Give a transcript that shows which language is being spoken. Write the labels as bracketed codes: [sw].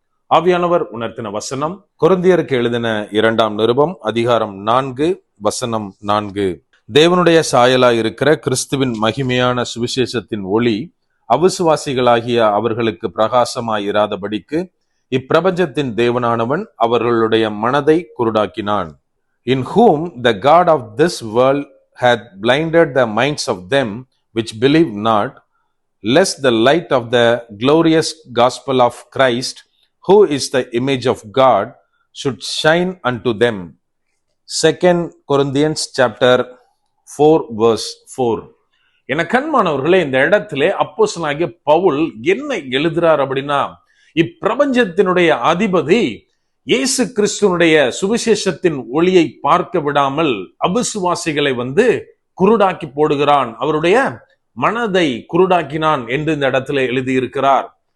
[ta] ஆவியானவர் உணர்த்தின வசனம் கொரிந்தியருக்கு எழுதின 2ஆம் நிருபம் அதிகாரம் 4 வசனம் 4. தேவனுடைய சாயலாய் இருக்கிற கிறிஸ்துவின் மகிமையான சுவிசேஷத்தின் ஒளி அவிசுவாசிகளாகிய அவர்களுக்கு பிரகாசமாயிராதபடிக்கு இப்பிரபஞ்சத்தின் தேவனானவன் அவர்களுடைய மனதை குருடாக்கினான். [en] In whom the God of this world hath blinded the minds of them which believe not, lest the light of the glorious gospel of Christ, who is the image of God, should shine unto them. 2 Corinthians chapter 4 verse 4. [ta] என கண்மானவர்களே, இந்த இடத்திலே அப்போஸ்தலனாகிய பவுல் என்ன எழுதுறார் அப்படின்னா, இப்பிரபஞ்சத்தினுடைய அதிபதி இயேசு கிறிஸ்துனுடைய சுவிசேஷத்தின் ஒளியை பார்க்க விடாமல் அவிசுவாசிகளை குருடாக்கி போடுகிறான், அவருடைய மனதை குருடாக்கினான் என்று இந்த இடத்துல எழுதியிருக்கிறார்.